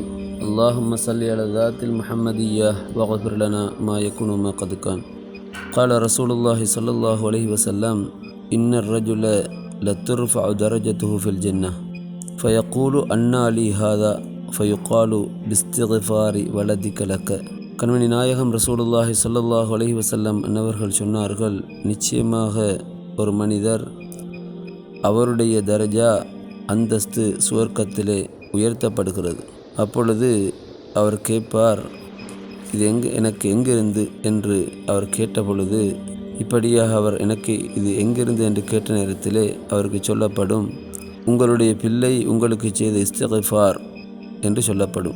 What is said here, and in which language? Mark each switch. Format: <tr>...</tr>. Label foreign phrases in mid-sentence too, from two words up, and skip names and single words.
<ar>اللهم صل على ذات المحمدية واغفر لنا ما يكون ما قد كان. قال رسول الله صلى الله عليه وسلم: إن الرجل لترفع درجته في الجنة فيقول أنى لي هذا فيقال باستغفار ولدك لك.</ar> <ta>கண்மணி நாயகம் ரசூலுல்லாஹி</ta> <ar>صلى الله عليه وسلم</ar> <ta>அன்னவர்கள் சொன்னார்கள், நிச்சயமாக ஒரு மனிதர் அவருடைய தரஜா அந்தஸ்து சுவர்க்கத்திலே உயர்த்தப்படுகிறது. அப்பொழுது அவர் கேட்பார், இது எனக்கு எங்கிருந்து என்று அவர் கேட்ட பொழுது, இப்படியாக அவர் எனக்கு இது எங்கிருந்து என்று கேட்ட நேரத்திலே அவருக்கு சொல்லப்படும், உங்களுடைய பிள்ளை உங்களுக்கு செய்த இஸ்திக்ஃபார் என்று சொல்லப்படும்.</ta>